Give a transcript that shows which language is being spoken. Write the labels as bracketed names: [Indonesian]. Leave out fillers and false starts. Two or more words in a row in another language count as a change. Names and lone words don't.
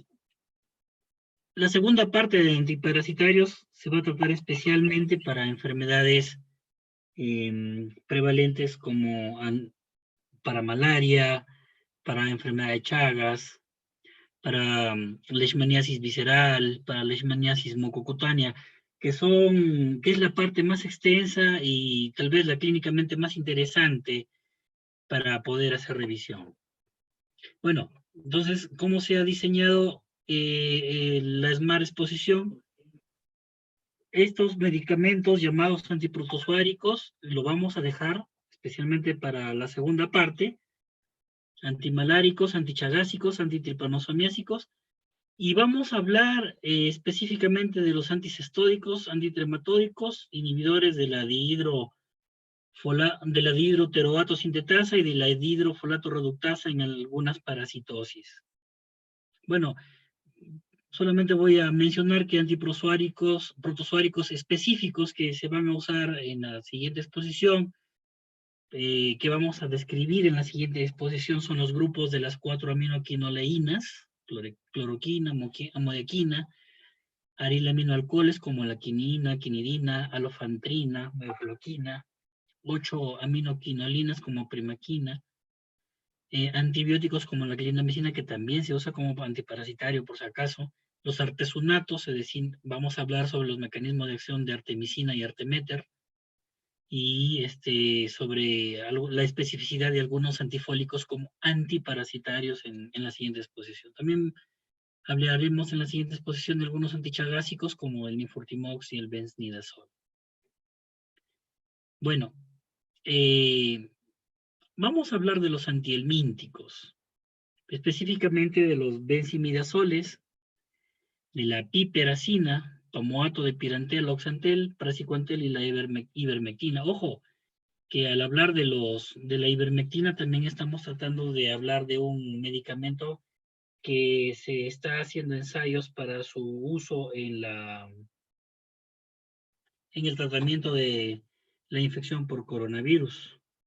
[Spanish] La segunda parte de antiparasitarios se va a tratar especialmente para enfermedades prevalentes como para malaria, para enfermedad de Chagas, para leishmaniasis visceral, para leishmaniasis mucocutánea, que es la parte más extensa y tal vez la clínicamente más interesante para poder hacer revisión. Bueno, entonces, ¿cómo se ha diseñado la Smart Exposición? Estos medicamentos llamados antiprotozoáricos lo vamos a dejar especialmente para la segunda parte, antimaláricos, antichagásicos, antitripanosomiásicos, y vamos a hablar específicamente de los anticestódicos, antitrematódicos, inhibidores de la de la dihidroteroato sintetasa y de la dihidrofolato reductasa en algunas parasitosis. Bueno, solamente voy a mencionar que protozoáricos específicos que se van a usar en la siguiente exposición, que vamos a describir en la siguiente exposición, son los grupos de las 4 aminoquinoleínas, cloroquina, amodiaquina, arilaminoalcoholes como la quinina, quinidina, alofentrina, mefloquina, 8 aminoquinolinas como primaquina, antibióticos como la clindamicina, que también se usa como antiparasitario por si acaso, los artesunatos, es decir, vamos a hablar sobre los mecanismos de acción de artemisina y arteméter, y sobre la especificidad de algunos antifólicos como antiparasitarios en la siguiente exposición. También hablaremos en la siguiente exposición de algunos antichagásicos como el nifurtimox y el benznidazol. Bueno, vamos a hablar de los antihelmínticos, específicamente de los benzimidazoles, de la piperacina, tomoato de pirantel, oxantel, praziquantel y la ivermectina. Ojo, que al hablar de la ivermectina también estamos tratando de hablar de un medicamento que se está haciendo ensayos para su uso en el tratamiento de la infección por coronavirus.